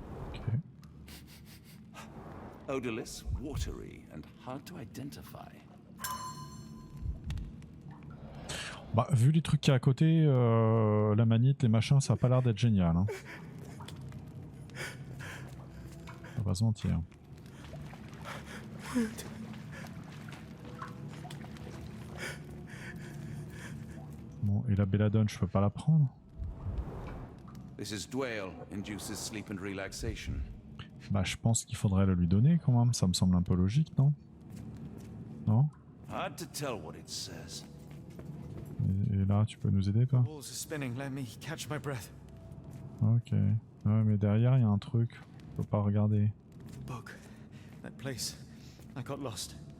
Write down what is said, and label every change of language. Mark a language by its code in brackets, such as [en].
[en] Ok. Odorless, watery, and hard to identify. [fr] Bah, vu les trucs qu'il y a à côté, la manite, les machins, ça a pas l'air d'être génial. Hein. On va pas se mentir. Bon, et la belladone, je peux pas la prendre? [en] This is Doyle, induces sleep and relaxation. [fr] Bah, je pense qu'il faudrait le lui donner quand même. Ça me semble un peu logique, non? Non? [en] Hard to tell what it says. [fr] Et là, tu peux nous aider, toi? [en] Walls are spinning. Let me catch my breath. [fr] Ok. Ouais, mais derrière, il y a un truc. Je peux pas regarder. [en] Book. That place. I got lost.